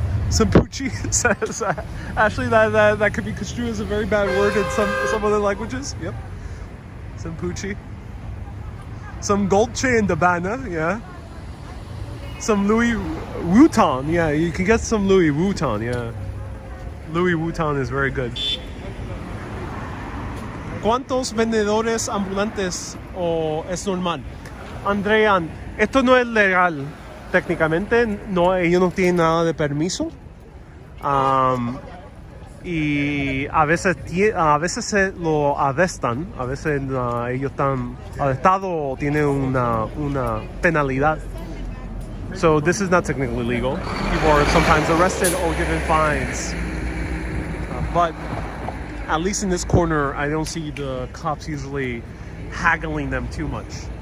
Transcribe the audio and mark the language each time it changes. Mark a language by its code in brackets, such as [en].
[en] Some Fucci says actually that could be construed as a very bad word in some other languages. Yep. Some Pucci. Some Dolce and Gabbana, yeah. Some Louis Vuitton, yeah. You can get some Louis Vuitton, yeah. Louis Vuitton is very good. [es] ¿Cuántos vendedores ambulantes o es normal? Andrean, esto no es legal. técnicamente. No, ellos no tienen nada de permiso. Y a veces se lo arrestan. A veces ellos están arrestados o tienen una penalidad. [en] So this is not technically legal. People are sometimes arrested or given fines. But at least in this corner, I don't see the cops usually haggling them too much.